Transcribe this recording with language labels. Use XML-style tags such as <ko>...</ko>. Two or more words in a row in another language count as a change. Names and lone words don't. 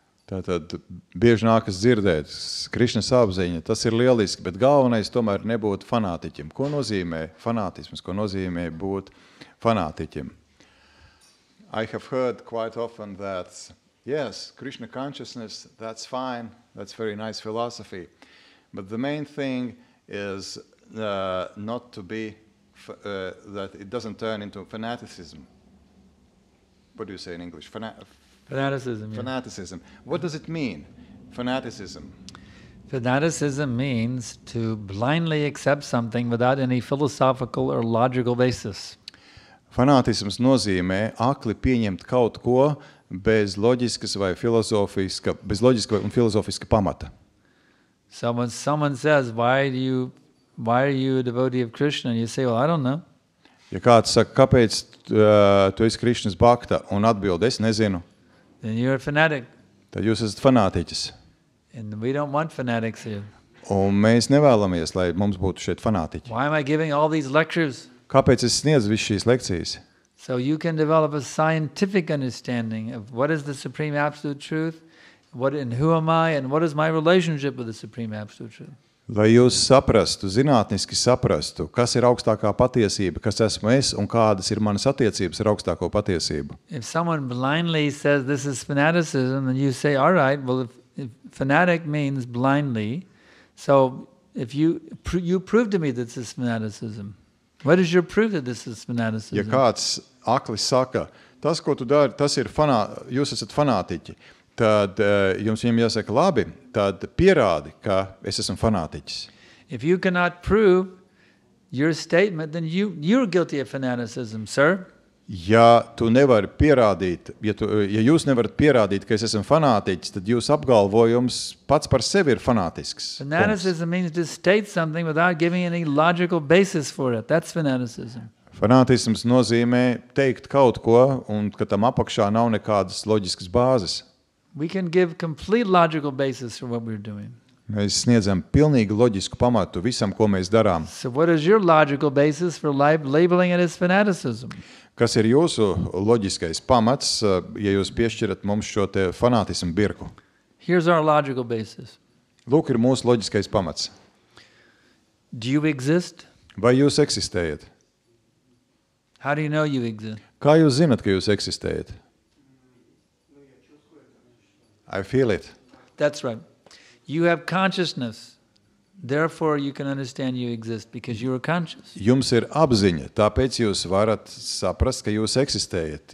<lv>Tātad bieži nākas dzirdēt, Krišnas apziņa, tas ir lieliski, bet galvenais tomēr nebūt fanātiķim. Ko nozīmē fanātisms? Ko nozīmē būt fanātiķim?</lv> <en>I have heard quite often that, yes, Krishna consciousness, that's fine, that's very nice philosophy, but the main thing is not to be, that it doesn't turn into fanaticism. What do you say in English? Fanaticism. Fanaticism. What does it mean, fanaticism? Fanaticism means to blindly accept something without any philosophical or logical basis.</en> <lv>Fanātisms nozīmē akli pieņemt kaut ko bez loģiskas vai filozofiska, bez loģiska un filozofiska pamata.</lv> <en>Someone says, why are you a devotee of Krishna? And you say, well, I don't know.</en> <lv>Ja kāds saka, kāpēc tu esi Krišnas bhakta, un atbild, es nezinu,</lv> <en>Then you're a fanatic.</en> <lv>tad jūs esat fanātiķis.</lv> <en>And we don't want fanatics here.</en> <lv>Un mēs nevēlamies, lai mums būtu šeit fanātiķi.</lv> <en>Why am I giving all these lectures?</en> <lv>Kāpēc es sniedzu visu šīs lekcijas?</lv> <en>So you can develop a scientific understanding of what is the Supreme Absolute Truth, and who am I, and what is my relationship with the Supreme Absolute Truth.</en> <lv>Lai jūs saprastu, zinātniski saprastu, kas ir augstākā patiesība, kas esmu es un kādas ir manas attiecības ar augstāko patiesību.</lv> <en>If someone blindly says this is fanaticism, then you say, all right, well, if fanatic means blindly, so if you prove to me that this is fanaticism. What is your proof that this is fanaticism?</en> <lv>Ja kāds aklis saka, tas, ko tu dari, tas ir jūs esat fanātiķi, tad jums viņam jāsaka, labi, tad pierādi, ka es esmu fanātiķis.</lv> <en>If you cannot prove your statement, then you're guilty of fanaticism, sir.</en> <lv>Ja tu nevari pierādīt, ja jūs nevarat pierādīt, ka es esmu fanātiķis, tad jūs apgalvojums pats par sevi ir fanātisks.</lv> <en>Fanaticism means to state something without giving any logical basis for it. That's fanaticism.</en> <lv>Fanātisms nozīmē teikt kaut ko, un ka tam apakšā nav nekādas loģiskas bāzes.</lv> <en>We can give complete logical basis for what we're doing.</en> <lv>Mēs sniedzam pilnīgi loģisku pamatu visam, ko mēs darām.</lv> <en>So what is your logical basis for labeling it as fanaticism?</en> <lv>Kas ir jūsu loģiskais pamats, ja jūs piešķirat mums šo te fanātismu birku?</lv> <en>Here's our logical basis.</en> <lv>Lūk, ir mūsu loģiskais pamats.</lv> <en>Do you exist?</en> <lv>Vai jūs eksistējat?</lv> <en>How do you know you exist?</en> <lv>Kā jūs zinat, ka jūs eksistējat?</lv> <en>I feel it. That's right. You have consciousness. Therefore, you can understand you exist because you are conscious.</en> <lv>Jums ir apziņa, tāpēc jūs varat saprast, ka jūs eksistējat.</lv>